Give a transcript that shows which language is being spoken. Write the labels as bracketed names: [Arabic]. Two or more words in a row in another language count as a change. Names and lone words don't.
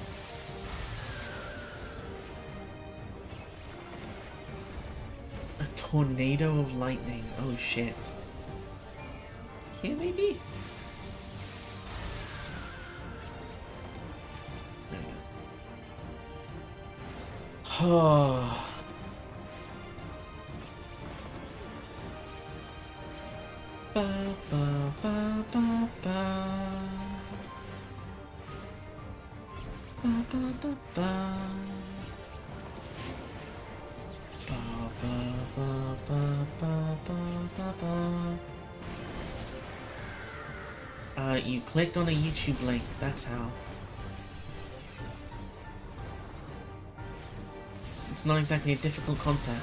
[English] A tornado of lightning. Oh shit. Here maybe? There we go. Oh. Ba ba ba ba ba. Ba ba ba ba. You clicked on a YouTube link, that's how. It's not exactly a difficult concept.